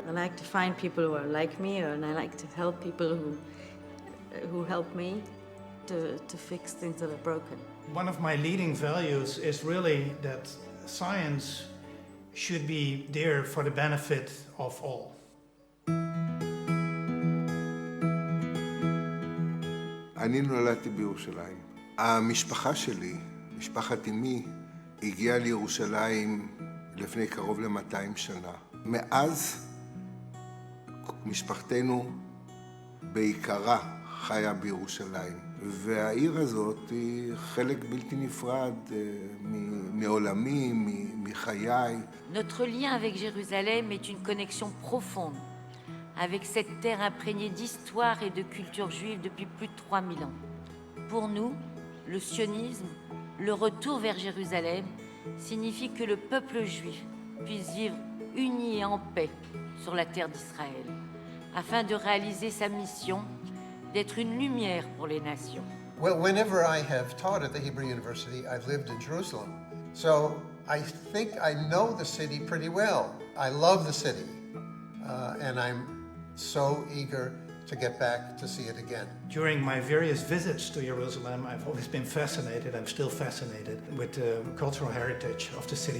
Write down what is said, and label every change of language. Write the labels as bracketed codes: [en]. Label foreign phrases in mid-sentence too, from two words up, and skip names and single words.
[en] I like to find people who are like me, and I like to help people who help me to fix things that are broken. One of my leading values is really that science should be there for the benefit of all. [he] אני נולדתי בירושלים. המשפחה שלי, משפחת אמי, הגיעה לירושלים לפני קרוב ל-200 שנה. מאז משפחתנו בעיקרה חיה בירושלים. והעיר הזאת היא חלק בלתי נפרד מעולמי, מחיי. [fr] Notre lien avec Jérusalem est une connexion profonde avec cette terre imprégnée d'histoire et de culture juive depuis plus de 3000 ans. Pour nous, le sionisme, le retour vers Jérusalem, signifie que le peuple juif puisse vivre uni et en paix sur la terre d'Israël, afin de réaliser sa mission d'être une lumière pour les nations. [en] Well, whenever I have taught at the Hebrew University, I've lived in Jerusalem. So I think I know the city pretty well. I love the city, and I'm so eager to get back to see it again. During my various visits to Jerusalem, I've always been fascinated, I'm still fascinated with the cultural heritage of the city.